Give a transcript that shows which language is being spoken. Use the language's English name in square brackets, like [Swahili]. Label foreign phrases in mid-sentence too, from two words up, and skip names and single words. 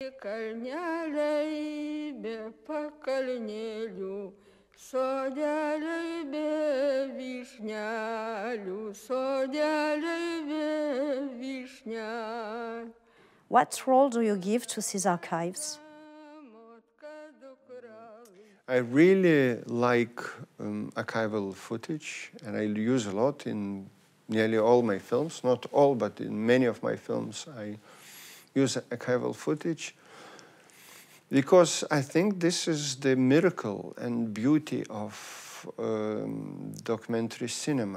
[Lithuanian] Kalneliai be pakalnėlių, sodeliai be vyšnelių, sodeliai be vyšnelių. [English] What role do you give to these archives? I really like archival footage, and I use a lot in nearly all my films. Not all, but in many of my films I use archival footage because I think this is the miracle and beauty of documentary cinema.